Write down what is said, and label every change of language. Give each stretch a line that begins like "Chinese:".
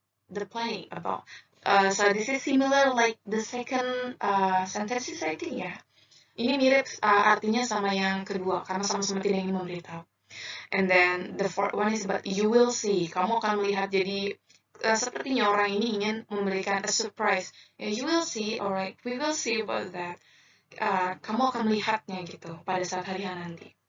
English: The planning about. So this is similar like the second sentences I think ya.
Indonesian: Ini mirip artinya sama yang kedua karena sama-sama tidak ingin memberitahu.
English: And then the fourth one is about you will see.
Indonesian: Kamu akan melihat, jadi sepertinya orang ini ingin memberikan a surprise.
English: You will see, alright, we will see about that.
Indonesian: Kamu akan melihatnya gitu pada saat hari nanti.